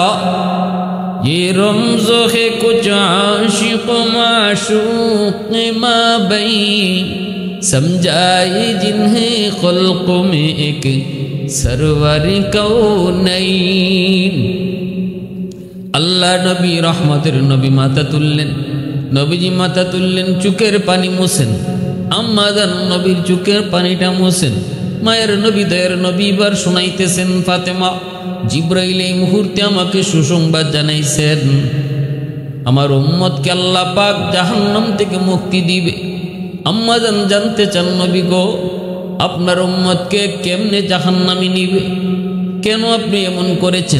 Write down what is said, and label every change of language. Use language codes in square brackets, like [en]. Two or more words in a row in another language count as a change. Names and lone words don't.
[ur] یہ رمز ہے کچھ عاشق معشوق مابین، سمجھائے جنہیں خلق میں ایک سرور کونین. [bn] আল্লাহ নবী রহমতের নবী মাথা তুললেন, নবীজি মাথা তুললেন, চোখের পানি মোছেন, আম্মা জান নবীর চোখের পানিটা মোছেন। माয়ের নবী দয়ের নবী বার শোনাইতেছেন, ফাতেমা জিবরাইল এই মুহূর্তে আমাকে সুসংবাদ জানাইছেন, আমার উম্মতকে আল্লাহ পাক জাহান্নাম থেকে মুক্তি দিবে। আম্মা জান জানতে চান, নবী গো আপনার উম্মতকে কেমনে জাহান্নামে নিবে, কেন আপনি এমন করেছেন?